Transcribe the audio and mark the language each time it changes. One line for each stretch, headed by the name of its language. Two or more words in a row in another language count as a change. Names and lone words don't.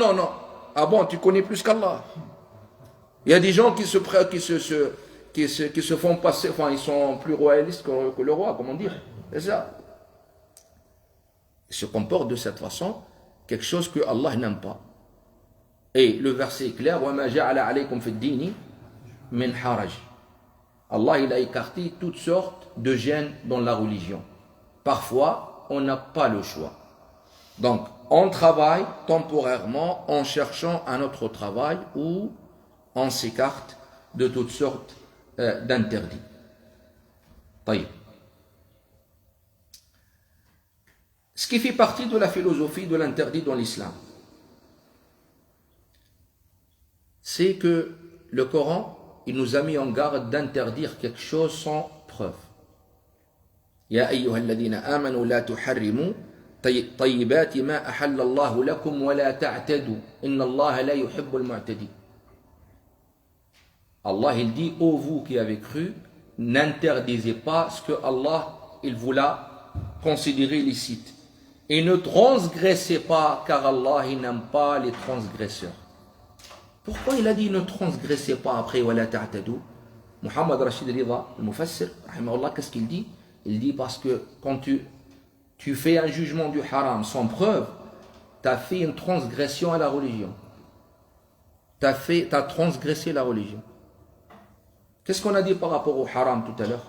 French: Ah bon, tu connais plus qu'Allah. Il y a des gens qui se font passer, enfin ils sont plus royalistes que le roi, comment dire? C'est ça. Ils se comportent de cette façon. Quelque chose que Allah n'aime pas. Et le verset est clair,
Arabic: وَمَا جَعَلَ عَلَيْكُمْ فِي الدِّينِ مِنْ حَرَجٍ.
French: Allah il a écarté toutes sortes de gênes dans la religion. Parfois, on n'a pas le choix. Donc, on travaille temporairement en cherchant un autre travail ou on s'écarte de toutes sortes d'interdits. طيب. Ce qui fait partie de la philosophie de l'interdit dans l'islam, c'est que le Coran, il nous a mis en garde d'interdire quelque chose sans preuve.
Arabic: يا أيها الذين آمنوا لا تحرموا طيبات ما أحل الله لكم ولا تعتدوا إن الله لا يحب المعتدين.
French: Allah il dit, ô vous qui avez cru, n'interdisez pas ce que Allah il vous l'a considéré licite. Et ne transgressez pas, car Allah il n'aime pas les transgresseurs. Pourquoi il a dit ne transgressez pas après
Arabic: ولا تعتدوا?
French: Muhammad Rashid Rida, le Mufassir, rahimahullah, qu'est-ce qu'il dit? Il dit parce que quand tu fais un jugement du haram sans preuve, tu as fait une transgression à la religion. Tu as transgressé la religion. Qu'est-ce qu'on a dit par rapport au haram tout à l'heure?